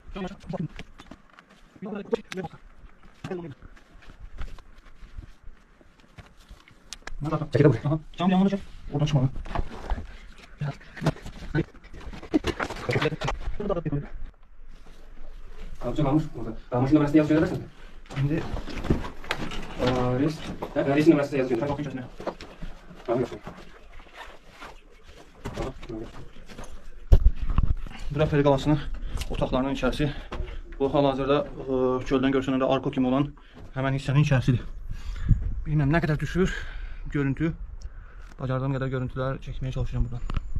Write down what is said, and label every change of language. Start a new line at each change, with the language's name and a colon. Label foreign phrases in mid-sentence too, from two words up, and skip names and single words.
Turkish: Çekil buraya. Aha. Cam yanına çek. Oradan çıkma. Kalça kalmış burada. Kalmış numarasını yaz söylersin. Şimdi Reis numarasını yazıyor. bakın içerisine.
Azerbaijani: Bura Peri Qalasının otaqlarının içərisi. Bu hal-hazırda göldən görsənəndə arko kimi olan həmən hissənin içərisidir. Bilməm nə qədər düşür görüntü. Bacardığım qədər görüntülər çəkməyə çalışacağım buradan.